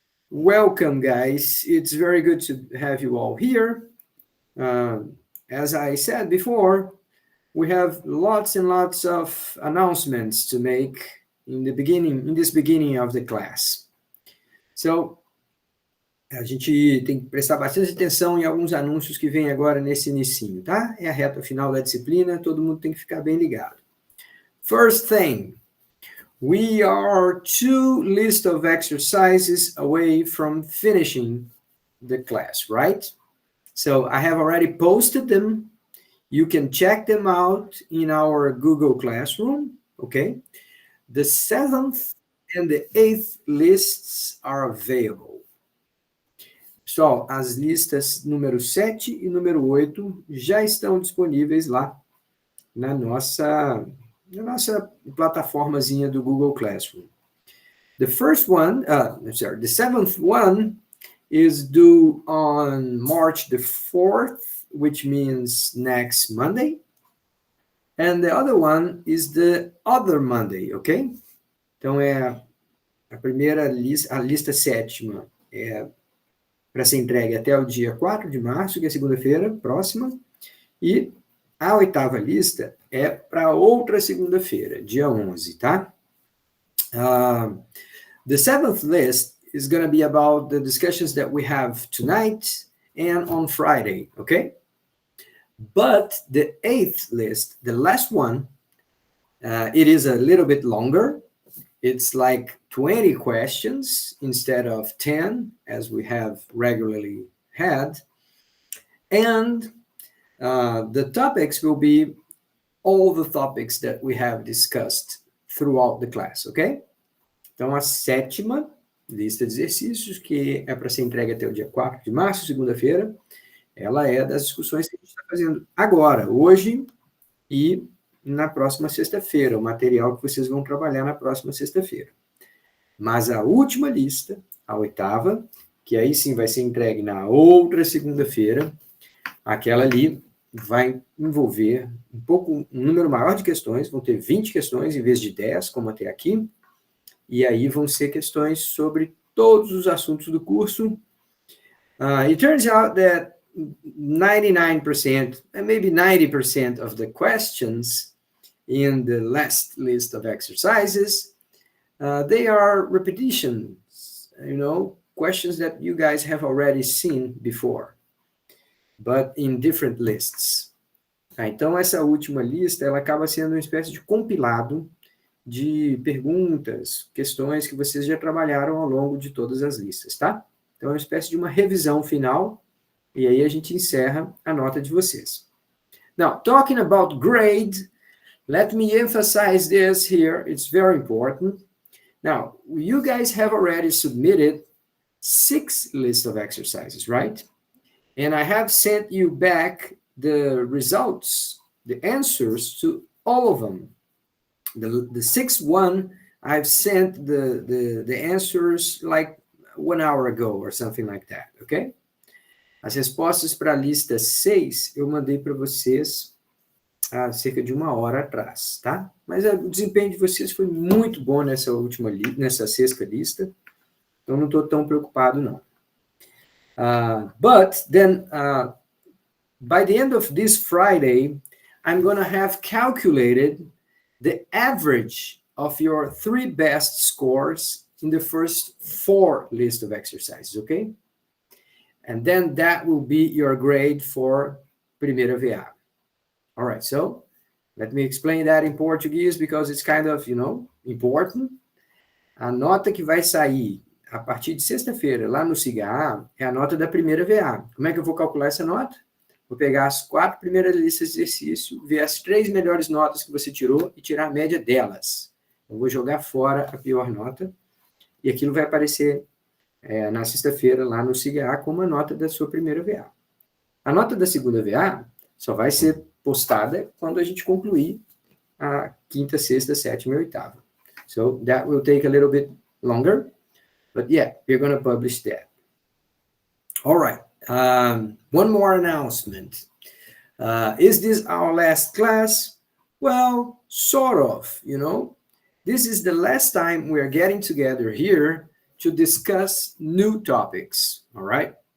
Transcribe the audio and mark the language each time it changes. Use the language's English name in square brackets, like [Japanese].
[English] Welcome, guys. It's very good to have you all here. As I said before, we have lots and lots of announcements to make in this beginning of the class. [Portuguese] So, a gente tem que prestar bastante atenção em alguns anúncios que vêm agora nesse inicinho, tá? É a reta final da disciplina, todo mundo tem que ficar bem ligado. [English] First thing, we are 2 lists of exercises away from finishing the class, right? So I have already posted them. You can check them out in our Google Classroom, okay? The 7th and the 8th lists are available. [Portuguese] Pessoal, as listas número 7 e número 8 já estão disponíveis lá na nossa plataformazinha do Google Classroom. [English] The 7th one is due on March the 4th, which means next Monday. And the other one is the other Monday, ok? [Portuguese] Então, a primeira lista, a lista 7ª, para ser entregue até o dia 4 de março, que é segunda-feira próxima, e a 8ª lista é para outra segunda-feira, dia 11, tá? [English] The 7th list is going to be about the discussions that we have tonight and on Friday, okay? But the 8th list, the last one, it is a little bit longer. It's like 20 questions instead of 10, as we have regularly had. And the topics will be all the topics that we have discussed throughout the class, ok? [Portuguese] Então, a 7ª lista de exercícios, que é para ser entregue até o dia 4 de março, segunda-feira, ela é das discussões que a gente está fazendo agora, hoje e na próxima sexta-feira, o material que vocês vão trabalhar na próxima sexta-feira. Mas a última lista, a 8ª, que aí sim vai ser entregue na outra segunda-feira, aquela ali vai envolver um número maior de questões, vão ter 20 questões em vez de 10, como até aqui, e aí vão ser questões sobre todos os assuntos do curso. [English] It turns out that 99%, and maybe 90% of the questions in the last list of exercises, they are repetitions, questions that you guys have already seen before, but in different lists. [Portuguese] Então, essa última lista, ela acaba sendo uma espécie de compilado de perguntas, questões que vocês já trabalharam ao longo de todas as listas, tá? Então, é uma espécie de uma revisão final, e aí a gente encerra a nota de vocês. [English] Now, talking about grade, let me emphasize this here. It's very important. Now, you guys have already submitted 6 lists of exercises, right? And I have sent you back the results, the answers to all of them. The 6th one, I've sent the answers like 1 hour ago or something like that, okay? [Portuguese] As respostas para a lista 6, eu mandei para vocês há cerca de 1 hora atrás, tá? Mas o desempenho de vocês foi muito bom nessa 6ª lista, então não estou tão preocupado, não. [English] But then, by the end of this Friday, I'm going to have calculated the average of your 3 best scores in the first 4 list of exercises, okay? And then that will be your grade for Primeira VA. All right, so let me explain that in Portuguese because it's kind of, important. [Portuguese] A nota que vai sair a partir de sexta-feira lá no SIGA é a nota da Primeira VA. Como é que eu vou calcular essa nota? Vou pegar as 4 primeiras listas de exercício, ver as 3 melhores notas que você tirou e tirar a média delas. Eu vou jogar fora a pior nota e aquilo vai aparecer na sexta-feira lá no SIGA como a nota da sua primeira VA. A nota da segunda VA só vai ser postada quando a gente concluir a quinta, sexta, sétima e oitava. [English] So that will take a little bit longer, but yeah, we're going to publish that. All right. One more announcement. Is this our last class? Well, sort of, you know. This is the last time we're getting together here to discuss new topics, all right?